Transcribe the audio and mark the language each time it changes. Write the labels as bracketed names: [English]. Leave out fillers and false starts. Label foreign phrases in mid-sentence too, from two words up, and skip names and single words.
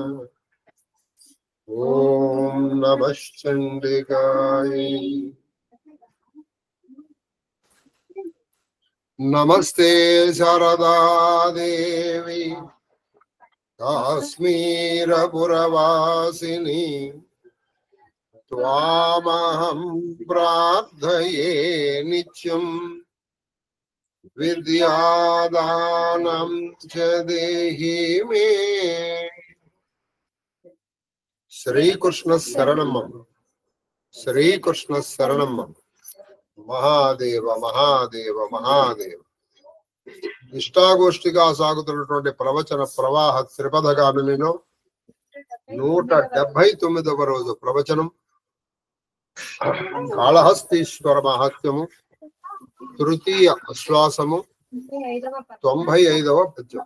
[Sanskrit] ओम नमः चंडिकाय नमस्ते शारदा देवी काश्मीरपुरवासिनी त्वामहं प्रार्थये नित्यं विद्यादानं च देहि मे। श्रीकृष्ण शरणं श्रीकृष्ण शरणं महादेव महादेव महादेव। [Telugu] ఇష్టాగోష్ఠిగా సాగుతున్నటువంటి ప్రవచన ప్రవాహ త్రిపథగామినిలో 179వ రోజు ప్రవచనం కాళహస్తీశ్వర మహాత్మ్యము తృతీయ ఆశ్వాసము 95వ పద్యం।